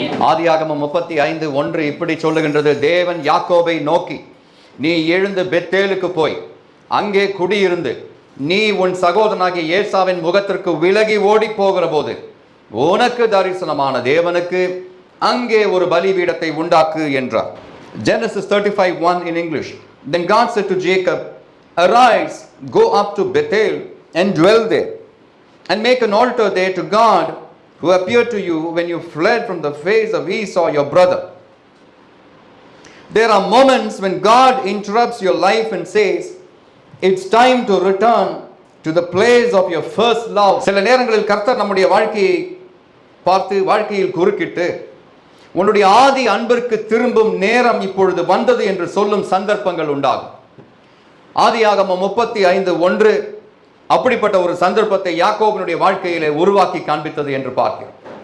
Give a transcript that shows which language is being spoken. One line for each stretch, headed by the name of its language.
Tamil: ஆதியாகமம் 35:1 இப்படி சொல்லுகின்றது, தேவன் யாக்கோபை நோக்கி, நீ எழுந்து பெத்தேலுக்கு போய் அங்கே குடியிருந்து நீ உன் சகோதரனாகிய ஏசாவின் முகத்திற்கு விலகி ஓடி போகிற போது உனக்கு தரிசனமான தேவனுக்கு அங்கே ஒரு பலிபீடத்தை உண்டாக்கு என்றார்.
English: Genesis 35:1 in English. Then God said to Jacob, arise, go up to Bethel and dwell there, and make an altar there to God who appeared to you when you fled from the face of Esau your brother. There are moments when God interrupts your life and says, it's time to return to the place of your first love.
Tamil: சில நேரங்களில் கர்த்தர் நம்முடைய வாழ்க்கையை பார்த்து வாழ்க்கையில் குறுக்கிட்டு, உன்னுடைய ஆதி அன்பிற்கு திரும்பும் நேரம் இப்பொழுது வந்தது என்று சொல்லும் சந்தர்ப்பங்கள் உண்டாகும். ஆதியாகமம் 35:1 அப்படிப்பட்ட ஒரு சந்தர்ப்பத்தை யாக்கோபினுடைய வாழ்க்கையிலே உருவாக்கி காண்பித்தது என்று பார்க்கிறோம்.